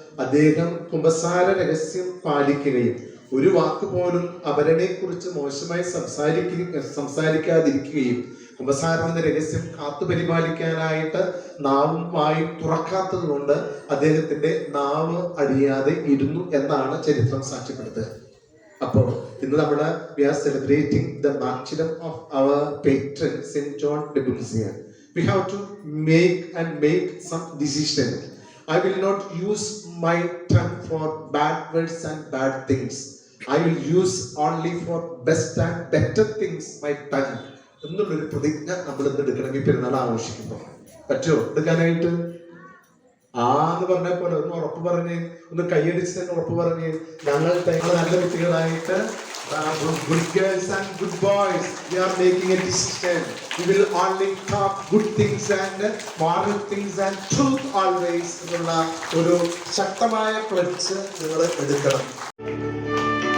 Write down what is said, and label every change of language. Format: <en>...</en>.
<ml>അദ്ദേഹം കുമ്പസാര രഹസ്യം പാലിക്കുകയും ഒരു വാക്ക് പോലും അവരനെ കുറിച്ച് മോശമായി സംസാരിക്കാതിരിക്കുകയും കുമ്പസാരം എന്ന രഹസ്യം കാത്തു പരിപാലിക്കാനായിട്ട് നാവും വായും തുറക്കാത്തത് കൊണ്ട് അദ്ദേഹത്തിന്റെ നാവ് അഴിയാതെ ഇരുന്നു എന്നാണ് ചരിത്രം സാക്ഷ്യപ്പെടുത്തുക. അപ്പോൾ ഇന്ന് നമ്മുടെ</ml> <en>we are celebrating the martyrdom of our patron Saint John de Bulsian. We have to make some decision. I will not use my tongue for bad words and bad things. I will use only for best and better things my tongue.</en> <ml>എന്നുള്ളൊരു പ്രതിജ്ഞ നമ്മൾ ഇന്ന് എടുക്കണമെങ്കിൽ പെരുന്നാൾ ആഘോഷിക്കുമ്പോൾ പറ്റുമോ എടുക്കാനായിട്ട്? എന്ന് പറഞ്ഞ പോലെ ഒന്ന് ഉറപ്പ് പറഞ്ഞ്, ഒന്ന് കൈയടിച്ച് തന്നെ ഉറപ്പ് പറഞ്ഞ്, ഞങ്ങൾ നല്ല കുട്ടികളായിട്ട്</ml> <en>good girls and good boys, we are making a decision. We will only talk good things and moral things and truth always</en> <ml>എന്നുള്ള ഒരു ശക്തമായ പ്ലഡ്ജ് നിങ്ങൾ എടുക്കണം.</ml>